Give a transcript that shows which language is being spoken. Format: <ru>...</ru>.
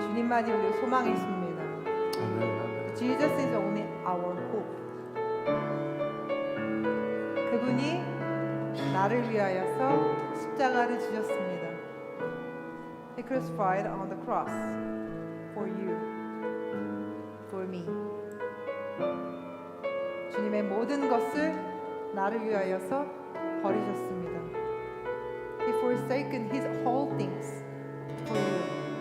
<ko>그분만이 우리의 소망이십니다. 아멘.</ko> <en>Jesus is only our hope.</en> <ko>그분이 나를 위하여서 십자가를 지셨습니다.</ko> <en>He crucified on the cross for you, for me.</en> <ko>주님의 모든 것을 나를 위하여서 버리셨습니다.</ko> <en>He forsaken His whole things for you.</en>